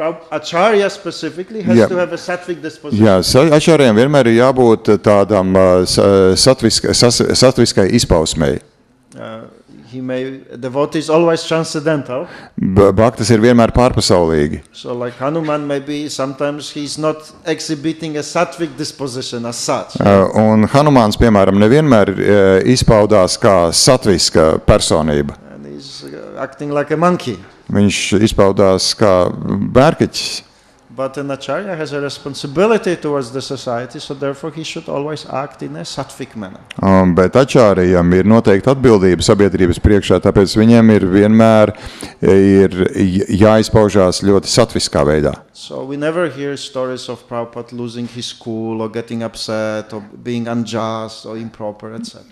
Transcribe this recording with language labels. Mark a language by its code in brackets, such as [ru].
[en] Acharya specifically has to have a sattvic disposition. [lv] Jā, ačāriem vienmēr ir jābūt tādam satviskai izpausmei. [en] Devotee is always transcendental. [lv] Bhaktas ir vienmēr pārpasaulīgi. [en] So like Hanuman, maybe sometimes he's not exhibiting a sattvic disposition as such. [lv] Un Hanumāns, piemēram, nevienmēr izpaudās kā satviska personība. [en] And he's acting like a monkey. [lv] Viņš izpaudās kā bērkeķis. [en] But an acharya has a responsibility towards the society, so therefore he should always act in a sattvic manner. [lv] Bet ačārījam ir noteikti atbildība sabiedrības priekšā, tāpēc viņiem ir vienmēr jāizpaužās ļoti satviskā veidā. [en] So we never hear stories of Prabhupada losing his school or getting upset or being unjust or improper, etc.